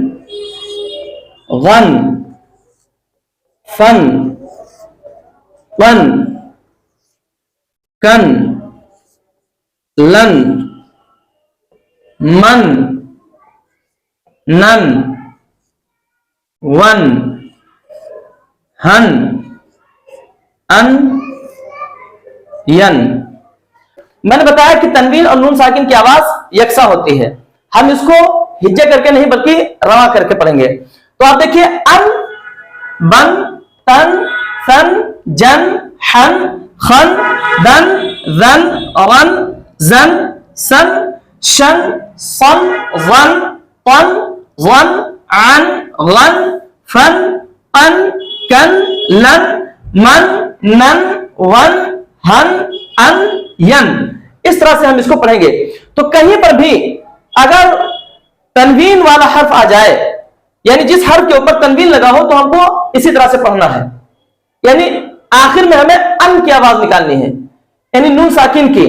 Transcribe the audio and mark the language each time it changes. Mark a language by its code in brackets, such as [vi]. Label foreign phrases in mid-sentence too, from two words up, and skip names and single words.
[hi] वन फन पन कन लन मन नन वन हन अन यन। मैंने बताया कि तनवीन और नून साकिन की आवाज यकसा होती है। हम इसको हिज्जे करके नहीं बल्कि रवा करके पढ़ेंगे। तो आप देखिए, अन बन तन सन जन हन खन दन जन रन जन सन शन सन वन पन वन अन लन फन पन कन लन मन नन वन हन अन यन। इस तरह से हम इसको पढ़ेंगे। तो कहीं पर भी अगर तनवीन वाला हर्फ आ जाए, यानी जिस हर्फ के ऊपर तनवीन लगा हो, तो हमको इसी तरह से पढ़ना है। यानी आखिर में हमें अन की आवाज निकालनी है, यानी नून साकिन की।